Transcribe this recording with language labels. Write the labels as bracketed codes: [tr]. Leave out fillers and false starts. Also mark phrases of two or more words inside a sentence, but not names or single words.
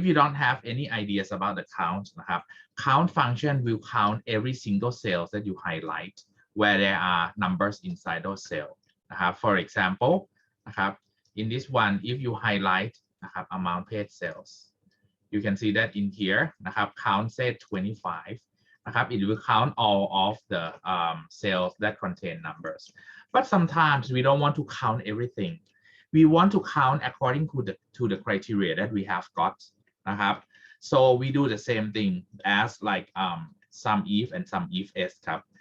[en] you don't have any ideas about the count [th] นะครับ [en] count function will count every single sales that you highlight where there are numbers inside those cells [th] นะครับ [en] for example [th] นะครับ [en] in this one if you highlight [th] นะครับ [en] amount paid sales you can see that in here [th] นะครับ [en] count say 25 [th] นะครับ [en] it will count all of the sales that contain numbers but sometimes we don't want to count everything we want to count according to the criteria that we have got [th] นะครับ [en] so we do the same thing as like sum if and sum if s ครับ